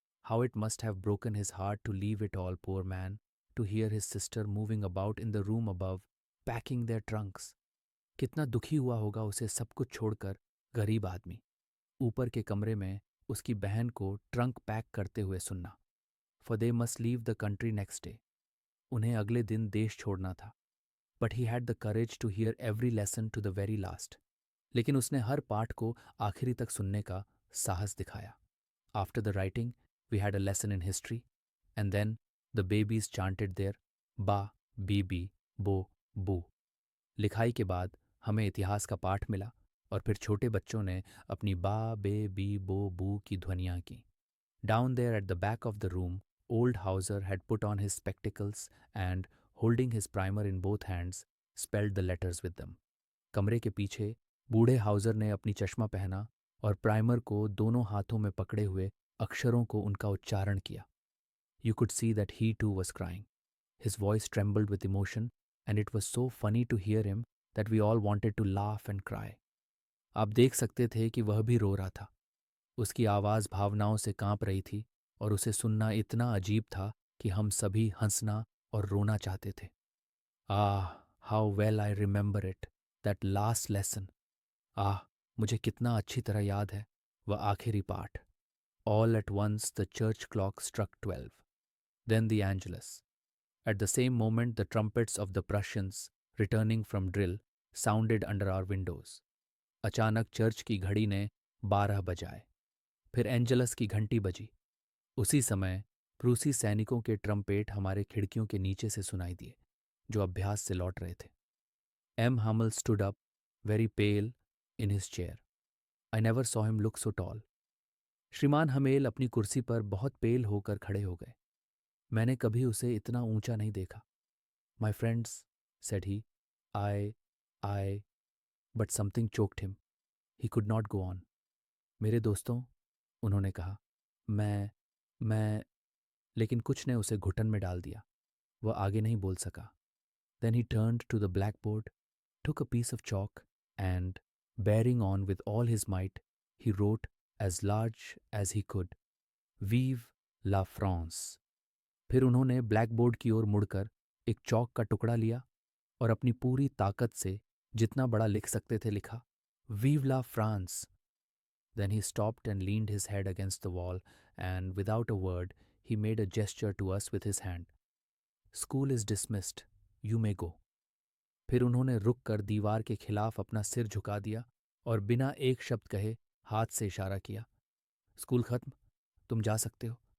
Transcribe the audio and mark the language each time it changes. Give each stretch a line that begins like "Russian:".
English: How it must have broken his heart to leave it all, poor man, to hear his sister moving about in the room above, packing their trunks.
Hindi: कितना दुखी हुआ होगा उसे सब कुछ छोड़कर, गरीब आदमी, ऊपर के कमरे में उसकी बहन को ट्रंक पैक करते हुए सुनना.
English: For they must leave the country next day.
Hindi: उन्हें अगले दिन देश छोड़ना था.
English: But he had the courage to hear every lesson to the very last.
Hindi: लेकिन उसने हर पाठ को आखिरी तक सुनने का साहस दिखाया.
English: After the writing, we had a lesson in history, and then the babies chanted their ba, bibi, bo, boo.
Hindi: लिखाई के बाद हमें इतिहास का पाठ मिला और फिर छोटे बच्चों ने अपनी बा, बे, बी, बो, बू की ध्वनियाँ की.
English: Down there at the back of the room, old Hauser had put on his spectacles and, holding his primer in both hands, spelled the letters with them.
Hindi: कमरे के पीछे बूढ़े हाउजर ने अपनी चश्मा पहना और प्राइमर को दोनों हाथों में पकड़े हुए अक्षरों को उनका उच्चारण किया.
English: You could see that he too was crying. His voice trembled with emotion, and it was so funny to hear him that we all wanted to laugh and cry.
Hindi: आप देख सकते थे कि वह भी रो रहा था. उसकी आवाज़ भावनाओं से कांप रही थी और उसे सुनना इतना अजीब था कि हम सभी हंसना और रोना चाहते थे.
English: Ah, how well I remember it, that last lesson.
Hindi: मुझे कितना अच्छी तरह याद है वह आखिरी पाठ.
English: All at once the church clock struck 12. Then the Angelus. At the same moment, the trumpets of the Prussians, returning from drill, sounded under our windows.
Hindi: अचानक चर्च की घड़ी ने 12 बजाए। फिर एंजलस की घंटी बजी। उसी समय प्रूसी सैनिकों के ट्रम्पेट हमारे खिड़कियों के नीचे से सुनाई दिए, जो अभ्यास से लौट रहे थे।
English: M Hamel stood up, very pale, in his chair. I never saw him look so tall.
Hindi: श्रीमान हमेल अपनी कुर्सी पर बहुत पेल होकर खड़े हो गए। मैंने कभी उसे इतना ऊंचा नहीं देखा।
English: My friends, said he, I but something choked him. He could not go on.
Hindi: मेरे दोस्तों, उन्होंने कहा, मैं लेकिन कुछ ने उसे घुटन में डाल दिया। वह आगे नहीं बोल सका।
English: then he turned to the blackboard, took a piece of chalk, and, bearing on with all his might, he wrote as large as he could,
French: Vive la France.
Hindi: फिर उन्होंने ब्लैक बोर्ड की ओर मुड़कर एक चौक का टुकड़ा लिया और अपनी पूरी ताकत से जितना बड़ा लिख सकते थे लिखा,
French: Vive la France.
English: Then he stopped and leaned his head against the wall, and without a word, he made a gesture to us with his hand. School is dismissed. You may go.
Hindi: फिर उन्होंने रुक कर दीवार के खिलाफ अपना सिर झुका दिया और बिना एक शब्द कहे हाथ से इशारा किया। स्कूल खत्म, तुम जा सकते हो।